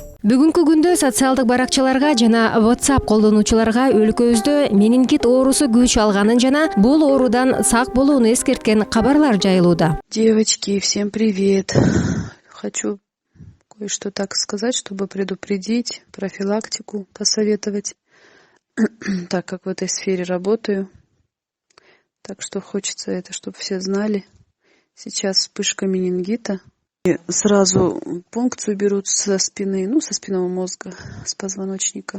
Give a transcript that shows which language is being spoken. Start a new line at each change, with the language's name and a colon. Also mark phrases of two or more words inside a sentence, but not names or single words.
Kyrgyz: Бүгүнкү күндө социалдык баракчаларга жана WhatsApp колдонуучуларга өлкөбүздө менингит оорусу күч алганын жана бул оорудан сак болууну эскерткен кабарлар жайылууда.
Russian: Девочки, всем привет! Хочу кое-что так сказать, чтобы предупредить, профилактику посоветовать, так как в этой сфере работаю. Так что хочется это, чтобы все знали. Сейчас вспышка менингита. И сразу пункцию берут со спины, со спинного мозга, с позвоночника.